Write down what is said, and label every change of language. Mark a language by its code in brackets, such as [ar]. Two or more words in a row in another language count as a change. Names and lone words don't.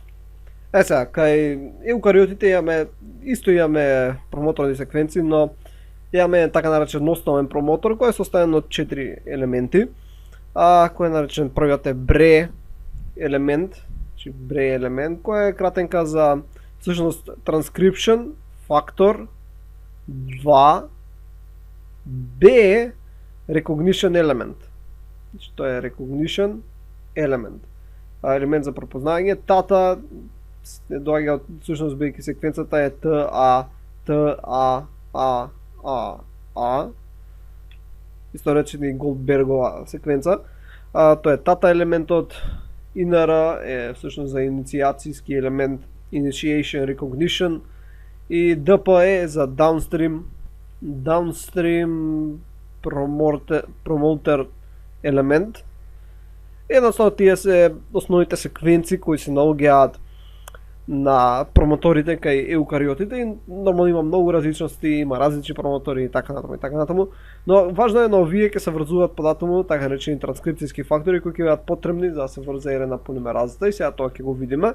[mk] Сега, кај еукариотите имаме промоторни секвенции, но имаме така наречен основен промотор кој е составен од 4 елементи, кој е наречен првиот е бре елемент, значи бре елемент кој е кратенка за всушност [en] transcription factor 2 B recognition element. [mk] Значи тоа е [en] recognition element. [mk] Елемент за препознање. Тата не доаѓа од всушност бејќи секвенцата е TA. Исто речени Голдбергова секвенца. Тоа е тата елементот. INR е всушност за инициацијски елемент, [en] initiation recognition, [mk] и DPE за [en] downstream promoter [mk] елемент. Едноставно тие се основните секвенци кои се наоѓаат на промоторите кај еукариотите и нормално има многу различности, има различни промотори и така натаму, но важно е на овие ќе се врзуваат податому така наречени транскрипцијски фактори кои ќе бидат потребни за да се врзе РНА полимеразата и сега тоа ќе го видиме.